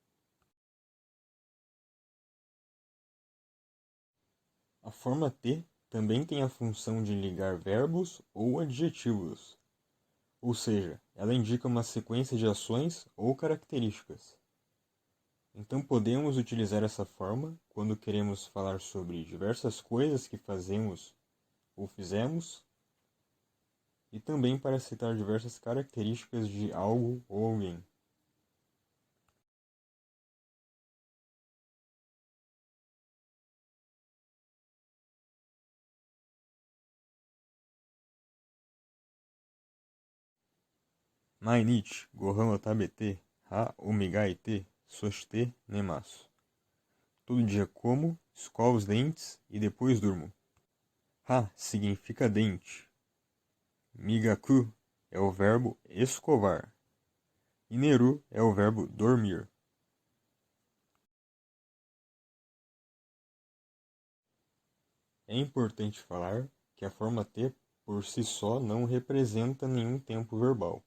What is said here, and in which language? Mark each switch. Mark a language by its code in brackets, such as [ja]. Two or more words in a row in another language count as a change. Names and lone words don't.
[pt] A forma T também tem a função de ligar verbos ou adjetivos, ou seja, ela indica uma sequência de ações ou características. Então podemos utilizar essa forma quando queremos falar sobre diversas coisas que fazemos ou fizemos, e também para citar diversas características de algo ou alguém. [ja] 毎日ご飯を食べて歯を磨いてそして寝ます. [pt] Todo dia como, escovo os dentes e depois durmo. Ha significa dente. Migaku é o verbo escovar. E neru é o verbo dormir. É importante falar que a forma T por si só não representa nenhum tempo verbal.